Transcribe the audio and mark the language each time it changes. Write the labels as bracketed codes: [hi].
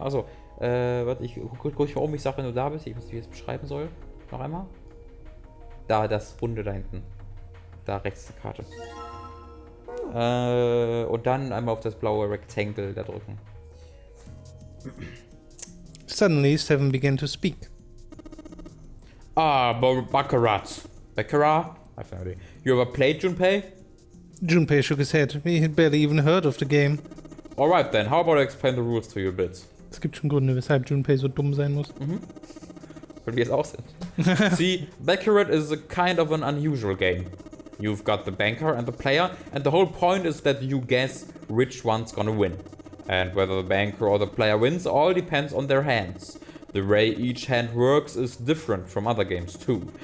[de] Also, warte, ich guck mal um, ich sag, wenn du da bist. Ich weiß nicht, wie ich es beschreiben soll. Noch einmal. Da, das Runde da hinten. Da rechts die Karte. Und dann einmal auf das blaue Rectangle da drücken. [en] Suddenly, Seven began to speak. Baccarat. Baccarat? I have no idea. You ever played Junpei? Junpei shook his head. He had barely even heard of the game. Alright then, how about I explain the rules to you a bit? [de] Es gibt schon Gründe, weshalb Junpei so dumm sein muss. Weil wir es auch sind. [en] See, Baccarat is a kind of an unusual game. You've got the banker and the player, and the whole point is that you guess which one's gonna win. And whether the banker or the player wins all depends on their hands. The way each hand works is different from other games too.